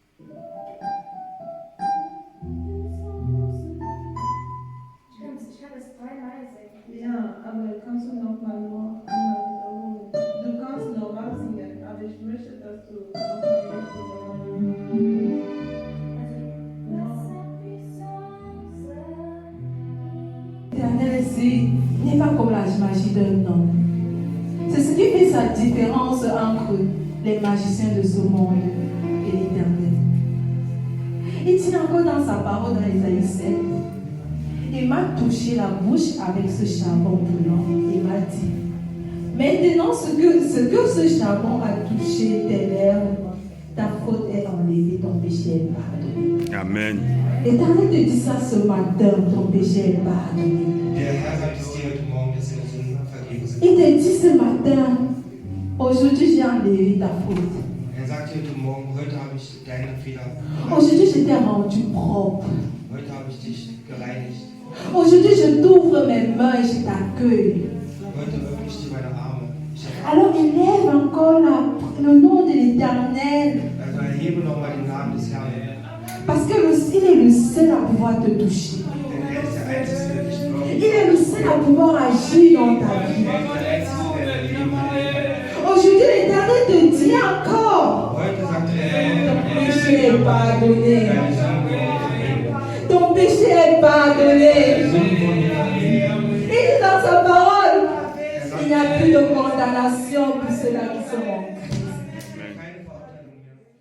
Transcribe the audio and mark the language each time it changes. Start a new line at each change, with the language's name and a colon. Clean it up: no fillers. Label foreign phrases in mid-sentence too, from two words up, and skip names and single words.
German: Ich habe es dreimal singen. Ja, aber kannst du noch mal nur einmal wiederholen? Du kannst normal singen, aber ich möchte, dass du noch mal wiederholst.
French: L'éternel n'est pas comme la magie d'un homme. C'est ce qui fait sa différence entre les magiciens de ce monde et l'Éternel. Il dit encore dans sa parole dans Ésaïe 7, il m'a touché la bouche avec ce charbon brûlant et m'a dit, maintenant ce que ce charbon a touché tes lèvres, ta faute est enlevée, ton péché est pardonné. Amen. L'Éternel te dit ça ce matin, ton péché est pardonné.
German: Der Herr sagt es dir heute Morgen, dass deine Sünden vergeben sind.
French: Il te dit ce matin, aujourd'hui j'ai enlevé ta faute.
German: Er sagt dir heute Morgen, heute habe ich deine Fehler
French: Aujourd'hui je t'ai rendu propre.
German: Heute habe ich dich gereinigt.
French: Aujourd'hui je t'ouvre mes mains et je t'accueille.
German: Heute öffne ich dir meine Arme.
French: Alors élève encore le nom de l'Éternel.
German: Also erhebe nochmal den Namen des Herrn.
French: Parce qu'il est le seul à pouvoir te toucher.
German: Denn er ist der Einzige, der dich berührt.
French: Il est le seul à pouvoir agir dans ta vie.
German: Er ist der Einzige, der dein Leben heilt.
French: Aujourd'hui l'Éternel te dit encore,
German: Heute sagt er,
French: ton péché est pardonné.
German: deine Sünden wurden vergeben.
French: Ton péché est pardonné.
German: Deine Sünden wurden vergeben.
French: Il dit dans sa parole,
German: Er sagt,
French: il n'y a plus de condamnation pour ceux-là qui sont en Christ.
German: keine Verurteilung mehr.